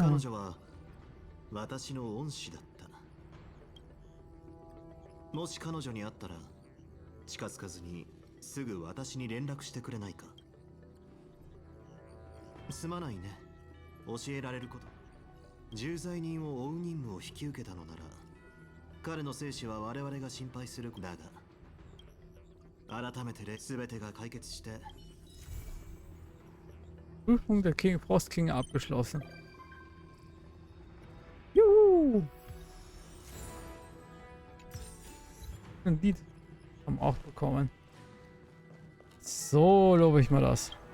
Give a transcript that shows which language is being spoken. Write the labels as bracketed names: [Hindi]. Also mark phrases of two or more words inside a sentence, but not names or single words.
[Japanese] 彼女は私の恩師だった。もし彼女に会ったら近づかずにすぐ私に連絡してくれないか？すまないね。教えられること。重罪人を追う任務を引き受けたのなら彼の生死は我々が心配する。だが改めて全てが解決して。 [German] Prüfung der Frost King abgeschlossen. Juhu! Ein Lied haben wir auch bekommen. So lobe ich mal das.